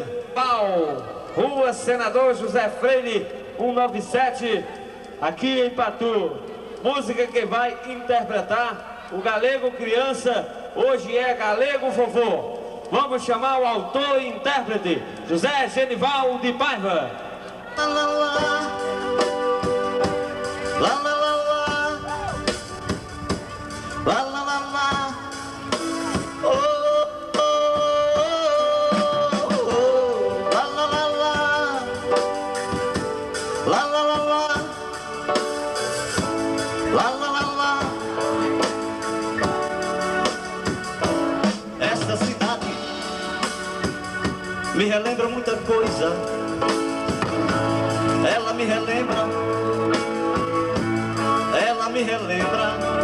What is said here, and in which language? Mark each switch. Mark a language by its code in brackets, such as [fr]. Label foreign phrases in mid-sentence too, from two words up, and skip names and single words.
[pt] Pau, Rua Senador José Freire, 197, aqui em Patu. Música que vai interpretar o Galego Criança, hoje é Galego Vovô. Vamos chamar o autor e intérprete, José Genival de Paiva. La la la, la la la la, la la la la. Oh, oh, oh, oh, la la la la, la la la la, la la la la. Esta cidade me relembra muita coisa. Ela me relembra, ela me relembra.